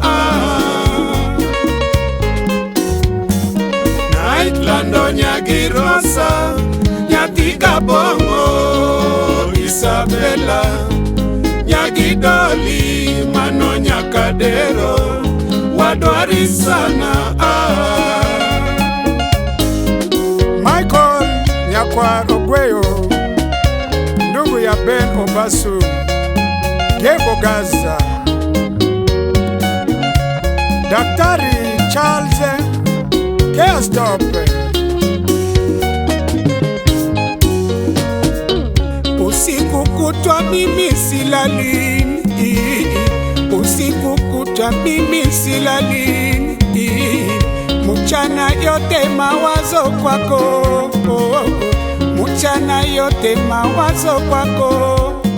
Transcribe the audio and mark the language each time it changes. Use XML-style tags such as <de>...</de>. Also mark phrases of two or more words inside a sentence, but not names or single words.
<luo>Nightlando nyagirosa nyathi kabongo Isabella nyagidoli mano nyakadero wadwari sana Michael Nyakwa Ogweyo,</luo> <sw>ndugu ya Ben Obasu, Gebo Gaza, Daktari Charles Keastop, usiku kutwa mimi silalini, usiku kutwa mimi silalini, mchana yote mawazo kwako, mchana yote mawazo kwako,</sw>